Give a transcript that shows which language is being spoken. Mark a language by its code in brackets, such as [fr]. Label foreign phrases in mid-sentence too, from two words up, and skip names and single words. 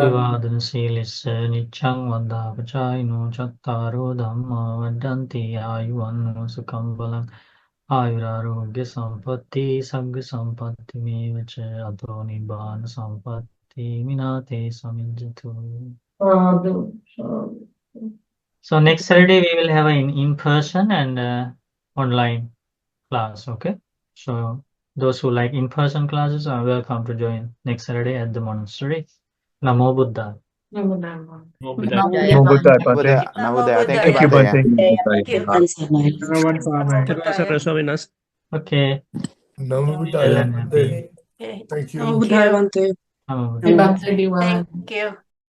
[pi] Abhivadan Silissa Nichang Vandapachayino Chattaro Dhamma Vadanti Ayuvanno Sukambalang Ayurarogya Sampatti Sagga Sampatti Mevacha Ato Nibbana Sampatti Minate Samijjatu. [en] So next Saturday we will have an in-person and online class, okay? So those who like in-person classes are welcome to join next Saturday at the monastery. [pi] Namo Buddha. Namo Buddha. Namo Buddha, Bhante. Namo Buddha. [en] Thank you, Thank you, Bhante. Bhante. Thank you. Swaminath. Okay. [pi] Namo Buddha. [en] Well and happy. Thank you. [pi] Namo Buddhaya Bhante. Namo Buddha. [en] Happy Bhante everyone. Thank you.